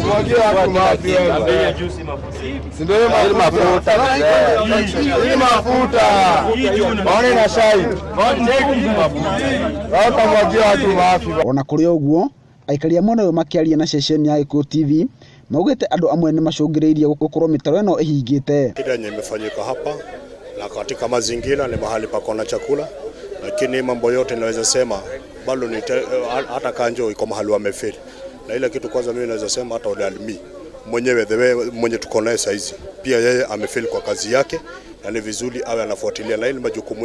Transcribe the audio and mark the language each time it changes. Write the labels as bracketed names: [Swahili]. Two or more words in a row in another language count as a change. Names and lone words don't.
[Kikuyu] ona kũrĩ ũguo aikari a mwena ũyũ makĩaria na ceceni ya Gĩkũyũ TV maugite andu amwe ni macungiriirie gukorwo mitaro eno ihingite. [Swahili] Kile yenye imefanyika hapa na katika mazingira ni mahali pako na chakula, lakini mambo yote naweza sema bado ni hata kanjo iko mahali wamefeli. Na ile kitu kwanza mimi naweza sema hata wale alimi mwenyewe mwenye tuko naye saizi pia yeye amefeli kwa kazi yake, na ni vizuri awe anafuatilia na ile majukumu.